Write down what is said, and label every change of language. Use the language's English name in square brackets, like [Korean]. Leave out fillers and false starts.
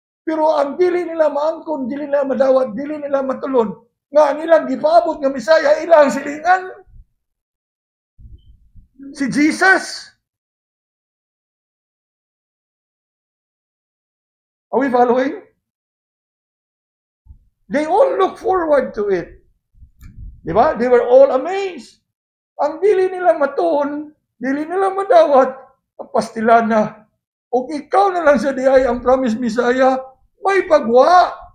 [Cebuano] Pero ang dili nila maangkon, dili nila madawat, dili nila matulon, nga nilang gipaabot nga Messiah, ilang silingan si Jesus. [English] Are we following? They all look forward to it. [Cebuano] Diba? [English] They were all amazed. [Cebuano] Ang dili nila matuon, dili nila madawat, pastilan na. O ikaw na lang sa diay ang [English] promised Messiah, [Cebuano] may pagwa.